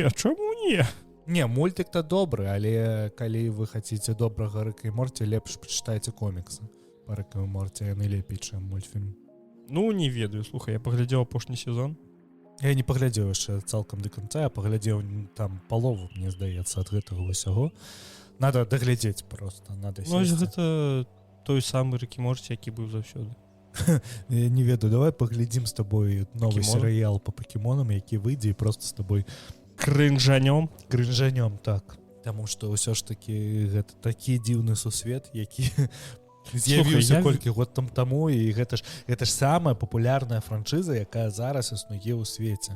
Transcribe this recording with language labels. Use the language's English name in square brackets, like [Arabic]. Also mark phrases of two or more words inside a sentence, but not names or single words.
[Belarusian] Не, мультик-то добры, але калі вы хаціце добрага Рыка і Морці, лепш пачытайце коміксы па Рыку і Морці, яны лепей, чым мультфільм. Не ведаю, слухай, я паглядзеў апошні сезон. Я не паглядзеў яшчэ цалкам да канца, я паглядзеў там палову, мне здаецца, ад гэтага ўсяго. Надо даглядзець просто, надо сесці. Гэта той самы Рык і Морці, які быў заўсёды. Я не ведаю, давай паглядзім з табой новы серыял па пакемонам, які выйдзе, і просто з табой крынжанём, так. Таму што ўсё ж такі гэта такі дзіўны сусвет, які з'явіўся колькі год таму, і гэта ж самая папулярная франшыза, якая зараз існуе ў свеце.